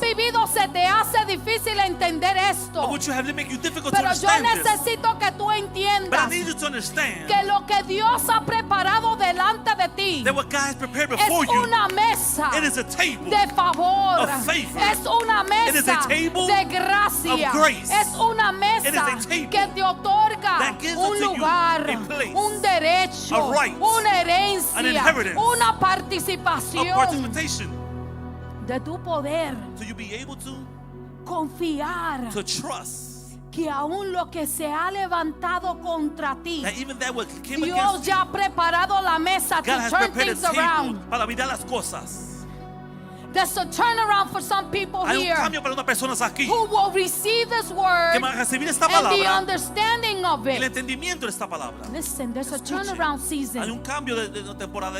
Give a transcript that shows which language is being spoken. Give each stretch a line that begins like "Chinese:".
Spanish: vivido se te hace difícil entender esto.
English: of what you have to make you difficult to
Spanish: Pero yo
English: understand this.
Spanish: necesito que tú
English: But I
Spanish: entiendas
English: need you to understand
Spanish: que lo que Dios ha preparado delante de ti
English: that what God has prepared
Spanish: es
English: before you,
Spanish: una mesa
English: it is a table
Spanish: de favor,
English: of favor.
Spanish: es una
English: It is a
Spanish: mesa
English: table
Spanish: de gracia,
English: of grace.
Spanish: es una
English: It is
Spanish: mesa
English: a table
Spanish: que te otorga
English: that gives
Spanish: un
English: unto you
Spanish: lugar,
English: a place,
Spanish: un derecho,
English: a right,
Spanish: una
English: an
Spanish: herencia,
English: inheritance,
Spanish: una
English: of
Spanish: participación
English: participation,
Spanish: de tu poder,
English: so you be able to
Spanish: confiar
English: trust
Spanish: que aún lo que se ha levantado contra ti,
English: that even that what came
Spanish: Dios
English: against you,
Spanish: ya ha preparado la mesa
English: God to has turn prepared a things table around.
Spanish: para mirar las cosas.
English: There's a turnaround for some people
Spanish: Hay un
English: here
Spanish: cambio para unas personas aquí
English: who will receive this
Spanish: que
English: word
Spanish: van a recibir esta
English: and the
Spanish: palabra,
English: understanding of
Spanish: el entendimiento de esta palabra.
English: Listen, there's a
Spanish: Escuche.
English: turnaround
Spanish: Hay
English: season.
Spanish: un cambio de una temporada de